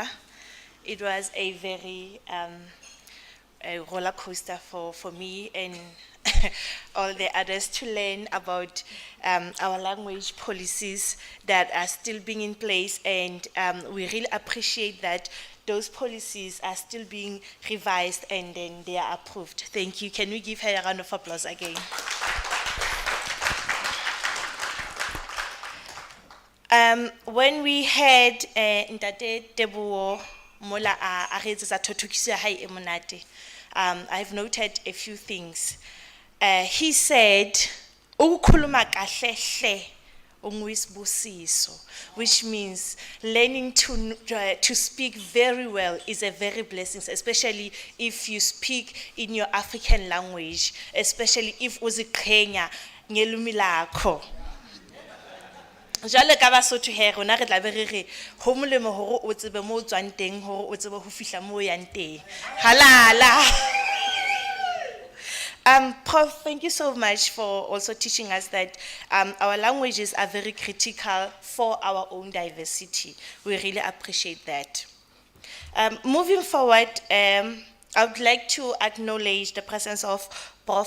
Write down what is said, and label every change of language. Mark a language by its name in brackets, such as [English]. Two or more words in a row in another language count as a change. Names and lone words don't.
[English] It was a very a roller coaster for me and all the others to learn about our language policies that are still being in place, and we really appreciate that those policies are still being revised and then they are approved. Thank you. Can we give her a round of applause again? When we had [Southern Sotho] Ntate Teboho mola a re etsetsa thothokiso ya hae e monate, [English] I've noted a few things. He said, [Zulu] "Ukukhuluma kahle hle unguyisibusiso," [English] which means learning to speak very well is a very blessing, especially if you speak in your African language, especially if [Zulu] uziqhenya ngelumi lakho. [Southern Sotho] Jale ka Basotho he rona re tla be re re ho molemo hore o tsebe mo o tswang teng hore o tsebe ho fihla mo o yang teng. Halala. [English] Prof, thank you so much for also teaching us that our languages are very critical for our own diversity. We really appreciate that. Moving forward, I would like to acknowledge the presence of Prof.